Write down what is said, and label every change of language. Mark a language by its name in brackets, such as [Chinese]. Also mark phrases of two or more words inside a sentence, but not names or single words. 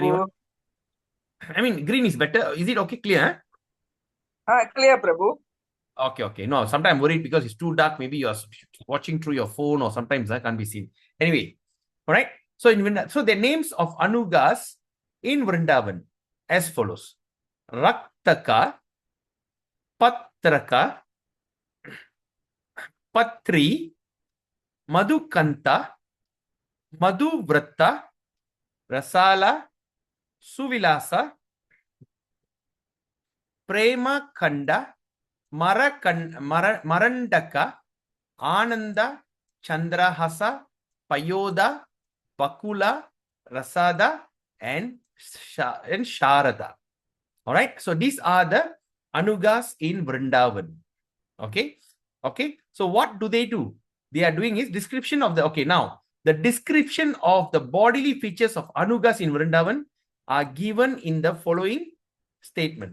[English] Anyone? I mean, green is better. Is it okay? Clear? Clear, Prabhu. Okay. No, sometimes I'm worried because it's too dark. Maybe you're watching through your phone or sometimes that can't be seen. Anyway, all right. So, so the names of anugas in Vrindavan as follows. Raktaka, Patraka, Patri, Madhukanta, Madhuvrata, Rasala, Suvilasa, Prema Kanda, Marandaka, Ananda, Chandrahasa, Payoda, Bakula, Rasada, and Sharada. All right. So these are the anugas in Vrindavan. Okay. So what do? They are doing is description of the, now the description of the bodily features of anugas in Vrindavan are given in the following statement.